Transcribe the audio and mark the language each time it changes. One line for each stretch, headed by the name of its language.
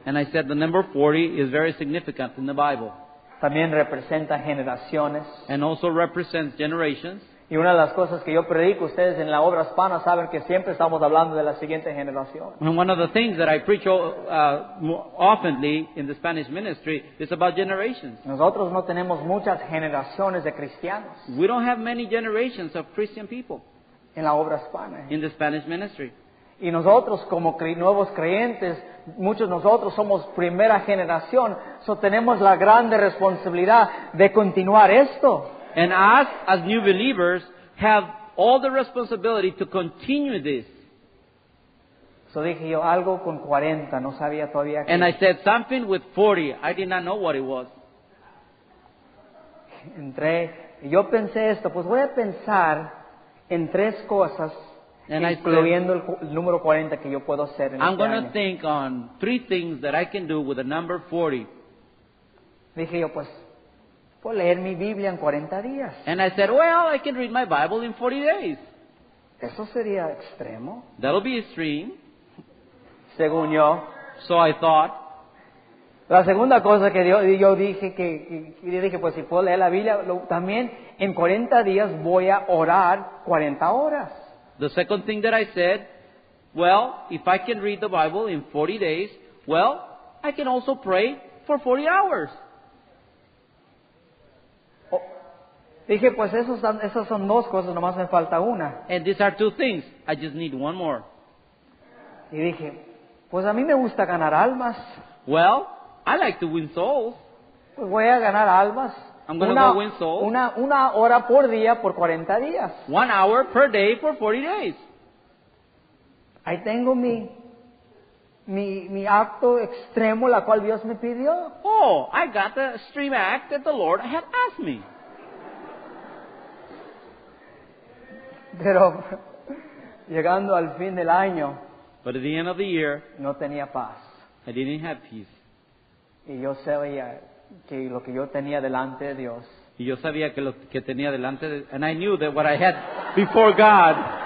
English: And I said the number 40 is very significant in the Bible.
Spanish: También representa generaciones.
English: And also represents generations.
Spanish: Y una de las cosas que yo predico, ustedes en la obra hispana saben que siempre estamos hablando de la siguiente generación.
English: And one of the things that I preach oftenly in the Spanish ministry is about generations.
Spanish: Nosotros no tenemos muchas generaciones de cristianos
English: We don't have many generations of Christian people
Spanish: en la obra hispana.
English: in the Spanish ministry.
Spanish: Y nosotros como nuevos creyentes, muchos de nosotros somos primera generación, so tenemos la grande responsabilidad de continuar esto.
English: And us, as new believers, have all the responsibility to continue this.
Spanish: So dije yo, algo con 40, no sabía todavía
English: And I
Spanish: qué.
English: said something with 40. I did not know what it was.
Spanish: Entré, y yo pensé esto, pues voy a pensar en 3 cosas,
English: And I
Spanish: incluyendo el número 40 que yo puedo hacer en
English: I'm
Spanish: este
English: going to
Spanish: año.
English: think on 3 things that I can do with the number 40.
Spanish: Dije yo, pues, puedo leer mi Biblia en 40 días.
English: And I said, well, I can read my Bible in 40 days.
Spanish: Eso sería extremo,
English: That'll be extreme.
Spanish: según yo.
English: So I thought.
Spanish: La segunda cosa que yo dije, yo dije, pues si puedo leer la Biblia, también en 40 días voy a orar 40 horas.
English: The second thing that I said, well, if I can read the Bible in 40 days, well, I can also pray for 40 hours.
Spanish: Dije, pues esas son 2 cosas, nomás me falta una.
English: And these are 2 things. I just need one more.
Spanish: Y dije, pues a mí me gusta ganar almas.
English: Well, I like to win souls.
Spanish: Pues voy a ganar almas.
English: I'm going to go win souls.
Spanish: Una hora por día por 40 días.
English: 1 hour per day for 40 days.
Spanish: Ahí tengo mi acto extremo, la cual Dios me pidió.
English: Oh, I got the extreme act that the Lord had asked me.
Spanish: Pero llegando al fin del año,
English: But at the end of the year,
Spanish: no tenía paz.
English: I didn't have peace.
Spanish: Y yo sabía que lo que yo tenía delante de Dios Y yo sabía que lo que tenía delante de...
English: And I knew that what I had before God...